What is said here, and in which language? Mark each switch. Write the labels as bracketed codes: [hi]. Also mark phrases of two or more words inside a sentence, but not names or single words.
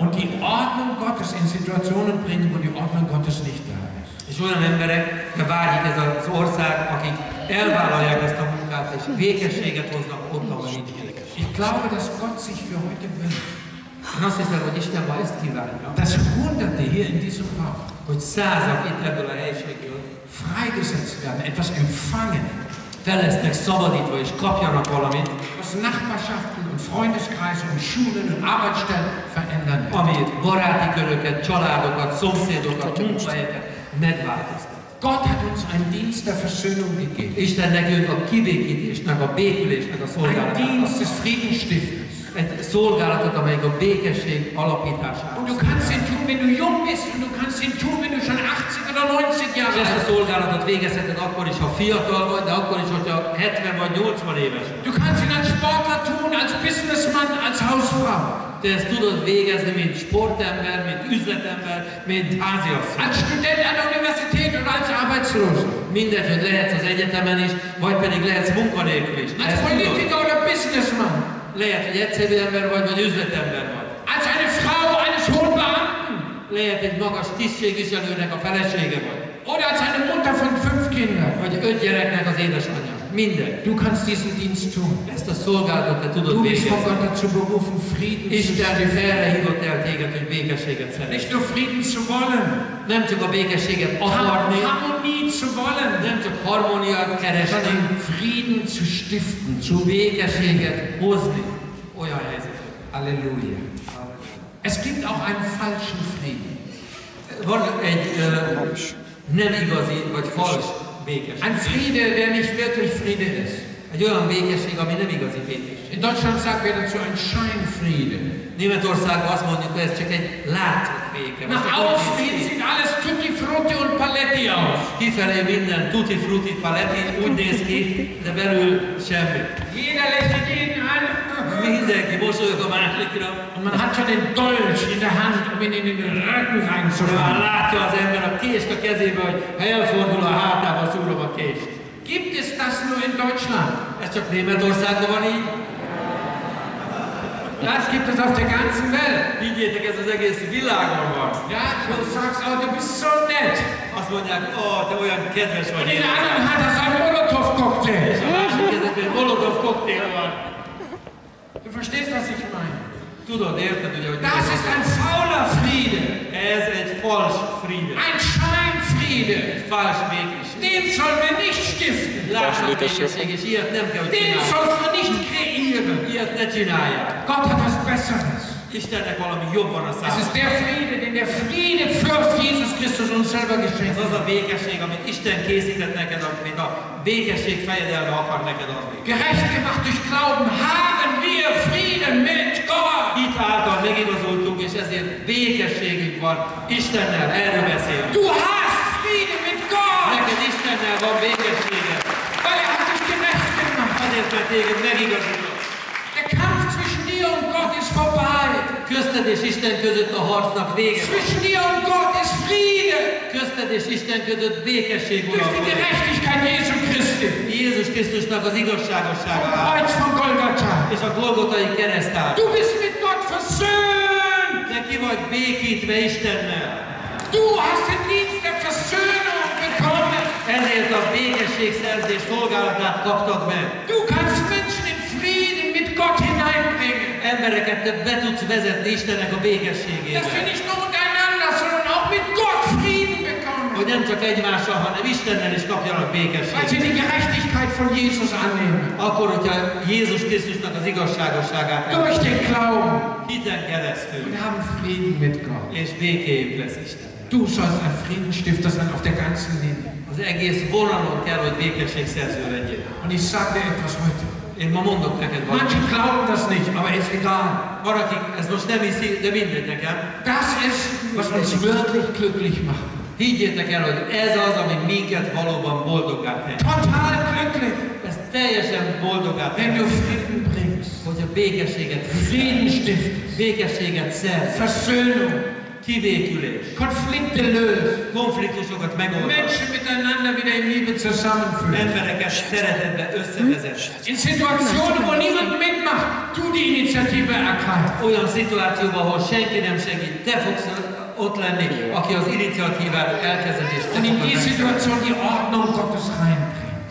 [de] Und die Ordnung Gottes in Situationen bringen, wo die Ordnung Gottes nicht da ist. [hu] És olyan emberekre vágyik ez az ország, akik elvállalják ezt a munkát, és békességet hoznak ott, ahol nincs békesség. [de] Ich glaube, dass Gott sich für heute wünscht, [hu] Én azt hiszem, hogy Isten ma ezt kívánja, [de] dass Hunderte hier in diesem Raum [hu] hogy százak itt ebből a helységből [de] freigesetzt werden, etwas empfangen, [hu] fel lesznek szabadítva és kapjanak valamit, [de] was Nachbarschaften und Freundeskreise und Schulen und Arbeitsstellen verändern wird. [hu] ami baráti köröket, családokat, szomszédokat, munkahelyeket megváltoztat. [de] Gott hat uns einen Dienst der Versöhnung gegeben. [hu] Isten nekünk a kibékítésnek, a békülésnek a [de] Ein [hu] szolgálatát. [de] Dienst des Friedensstifters. [hu] Egy szolgálatot, amelyik a békesség alapítására. [de] Und du kannst ihn tun, wenn du jung bist, und du kannst ihn tun, wenn du schon 80 oder 90 Jahre [hu] És ezt [de] alt [hu] a szolgálatot végezheted akkor is, ha fiatal vagy, de akkor is, hogyha 70 vagy 80 éves. [de] Du kannst ihn als Sportler tun, als Businessmann, als Hausfrau. [hu] Te ezt tudod végezni, mint sportember, mint üzletember, mint háziasszony. [de] Als Student an der Universität oder als Arbeitsloser. [hu] Mindegy, hogy lehetsz az egyetemen is, vagy pedig lehetsz munkanélkül is. [de] Als [hu] Ezt tudod. [de] Politiker oder Businessmann. [hu] Lehet, hogy egyszerű ember vagy üzletember vagy. [de] Als eine Frau eines hohen Beamten. [hu] Lehet egy magas tisztségviselőnek a felesége vagy. [de] Oder als eine Mutter von 5 Kindern. [hu] Vagy 5 gyereknek az édesanyja. Mindegy. [de] Du kannst diesen Dienst tun. [hu] Ezt a szolgálatot te tudod [de] Du bist von [hu] végezni. [de] Gott dazu berufen, Frieden zu [hu] Isten [de] stiften. [hu] erre hívott el téged, hogy békességet szeretnél. [de] Nicht nur Frieden zu wollen, [hu] Nem csak a békességet akarni, [de] Harmonie zu wollen, [hu] nem csak harmóniát keresni, [de] sondern Frieden zu stiften. [hu] csak békességet hozni olyan helyzetre. [de] Halleluja. Es gibt auch einen falschen Frieden. [hu] Van egy nem igazi vagy fals békesség. [de] Ein Friede, der nicht wirklich Friede ist. [hu] Egy olyan békesség, ami nem igazi békesség. [de] In Deutschland sagt wir dazu ein Scheinfriede. [hu] Németországban azt mondjuk, hogy ez csak egy látszott béke. [de] Nach außen hin sieht alles [it] tutti frutti [de] und paletti aus. [hu] Kifelé minden [it] tutti frutti [hu] paletti úgy néz ki, de belül semmi. [de] Jeder lächelt jeden an. [hu] Mindenki mosolyog a másikra. [de] Und man hat schon den Dolch in der Hand, um ihn in den Rücken [hu] Már [de] reinzufahren. [hu] látja az ember a kést a kezébe, hogy ha elfordul a hátába, szúrom a kést. [de] Gibt es das nur in Deutschland? [hu] Ez csak Németországban van így? [de] Das gibt es auf der ganzen Welt. [hu] Higgyétek, ez az egész világon van. [de] Ja, du sagst, oh, du bist so nett. [hu] Azt mondják, te olyan kedves [de] Und [hu] vagy. [de] in der anderen Hand hast du einen Molotow-Cocktail. [hu] És a másik kezedben egy Molotov koktél van. [de] Du verstehst, was ich meine. [hu] Tudod, érted, ugye, hogy [de] Das ist ein fauler Friede. [hu] ez egy fals friede. [de] Ein Scheinfriede. [hu] Egy fals békesség. [de] Den sollen wir nicht stiften. [hu] Látszott békesség, és ilyet nem kell, hogy [de] Den [hu] csinálják. [de] sollst du nicht kreieren. [hu] Ilyet ne csinálják. [de] Gott hat was Besseres. [hu] Istennek valami jobb van a [de] Es ist [hu] számában. [de] der Friede, den der Friedefürst Jesus Christus uns selber geschenkt [hu] Ez [de] hat. [hu] az a békesség, amit Isten készített neked, amit a békesség fejedelme akar neked adni. [de] Gerecht gemacht durch Glauben haben wir Frieden mit Gott. [hu] Itt által megigazoltunk, és ezért békességünk van Istennel, erről beszélünk. [de] Du hast Frieden mit Gott, [hu] Neked Istennel van békességed, [de] weil er hat dich gerecht gemacht. [hu] azért, mert téged megigazolott. [de] Der Kampf zwischen dir und Gott ist vorbei. [hu] Közted és Isten között a harcnak vége. [de] Zwischen dir und Gott ist Friede. [hu] Közted és Isten között békesség [de] Durch die [hu] uralkodik. [de] Gerechtigkeit Jesu Christi. [hu] Jézus Krisztusnak az [de] Vom [hu] igazságossága áll, [de] Kreuz von Golgatha. [hu] és a Golgotai kereszt áll. [de] Du bist mit Gott versöhnt. [hu] Te ki vagy békítve Istennel. [de] Du hast den Dienst der Versöhnung bekommen. [hu] Ezért a békességszerzés szolgálatát kaptad meg. [de] Du kannst Menschen in Frieden mit Gott hineinbringen. [hu] Embereket te be tudsz vezetni Istennek a békességébe. [de] Dass wir nicht nur untereinander, sondern auch mit Gott Frieden bekommen. [hu] Hogy nem csak egymással, hanem Istennel is kapjanak [de] Weil sie [hu] békességet. [de] die Gerechtigkeit von Jesus annehmen. [hu] Akkor, hogyha Jézus Krisztusnak az igazságosságát [de] Durch den Glauben. [hu] hiten keresztül, [de] Und haben Frieden mit Gott. [hu] és békéjük lesz Isten. [de] Du sollst ein Friedensstifter sein auf der ganzen Linie. [hu] Az egész vonalon kell, hogy békességszerző legyél. [de] Und ich sage dir etwas heute. [hu] Én ma mondok neked [de] Manche [hu] valamit. [de] glauben das nicht, aber ist egal. [hu] Van, akik ezt most nem hiszi, de mindegy nekem. [de] Das ist, was uns wirklich glücklich macht. [hu] Higgyétek el, hogy ez az, ami minket valóban boldoggá tehet. [de] Total glücklich, [hu] Ez teljesen boldoggá [de] wenn [hu] tehet. [de] du Frieden bringst. [hu] Hogyha békességet, [de] Frieden stiftest, [hu] békességet szerz, [de] Versöhnung, [hu] kivékülés, [de] Konflikte löst, [hu] konfliktusokat megoldás, [de] Menschen miteinander wieder in Liebe zusammenführen. [hu] embereket szeretetbe összevezet. [de] In Situationen, wo niemand mitmacht, du die Initiative ergreifst. [hu] Olyan szituációban, ahol senki nem segít, te fogsz ott lenni, aki az iniciatívát elkezded, és te [de] Und in [hu] fogod [de] die [hu] megtenni. [de] Situation die Ordnung Gottes reinbringst.